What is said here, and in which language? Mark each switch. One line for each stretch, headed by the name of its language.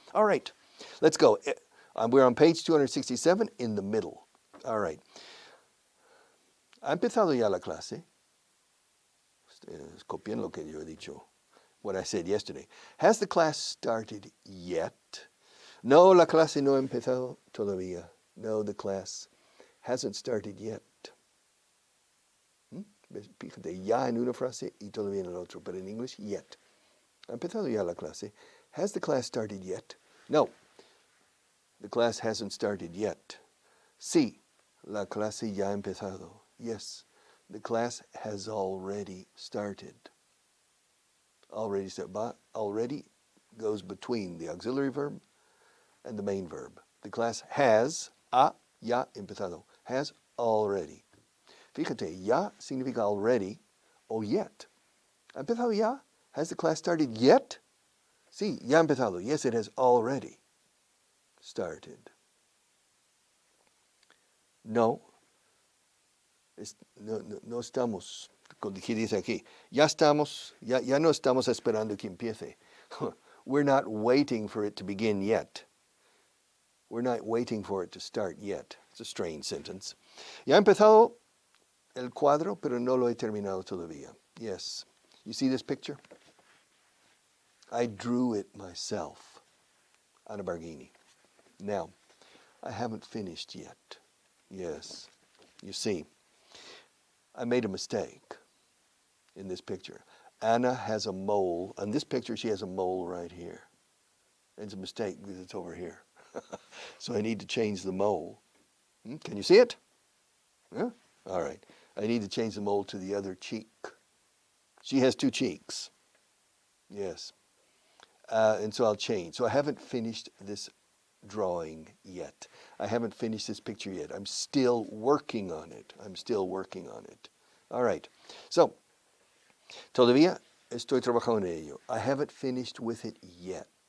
English: All right, let's go. We're on page 267 in the middle. All right.
Spanish: ¿Ha empezado ya la clase? Copien lo que yo he dicho,
English: what I said yesterday. Has the class started yet?
Spanish: No, la clase no ha empezado todavía.
English: No, the class hasn't started yet.
Spanish: Fíjate, ya en una frase y todavía en el otro,
English: but in English, yet.
Spanish: ¿Ha empezado ya la clase?
English: Has the class started yet? No, the class hasn't started yet.
Spanish: Sí, la clase ya ha empezado.
English: Yes, the class has already started. Already goes between the auxiliary verb and the main verb. The class has,
Spanish: ya empezado,
English: has already.
Spanish: Fíjate, ya significa already o yet. ¿Ha empezado ya?
English: Has the class started yet?
Spanish: Sí, ya ha empezado.
English: Yes, it has already started.
Spanish: No, no estamos, ¿qué dice aquí? Ya no estamos esperando que empiece.
English: We're not waiting for it to begin yet. We're not waiting for it to start yet. It's a strange sentence.
Spanish: Ya ha empezado el cuadro, pero no lo he terminado todavía.
English: Yes. You see this picture? I drew it myself on a Barghini. Now, I haven't finished yet. Yes. You see, I made a mistake in this picture. Anna has a mole. On this picture, she has a mole right here. It's a mistake because it's over here. So I need to change the mole. Can you see it? Yeah? All right. I need to change the mole to the other cheek. She has two cheeks. Yes. And so I'll change. So I haven't finished this drawing yet. I haven't finished this picture yet. I'm still working on it. All right.
Spanish: So, todavía estoy trabajando en ello.
English: I haven't finished with it yet.